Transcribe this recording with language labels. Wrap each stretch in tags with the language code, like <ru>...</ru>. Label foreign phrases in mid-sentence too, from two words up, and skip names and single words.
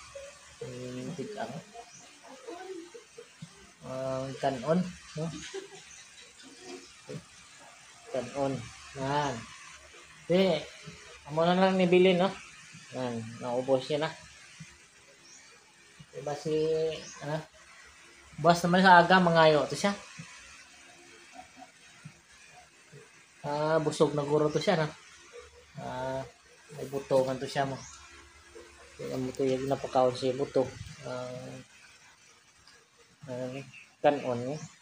<hil>Kanon, no? Kanon. Yan. Amo na lang nibili, no? Yan, naubos niya na. Diba buwas naman sa aga, mangayo to siya. Busog na guro to siya, no? May buto man to siya mo. Ang buto yung napakaon siya buto. Kanon, eh.</hil>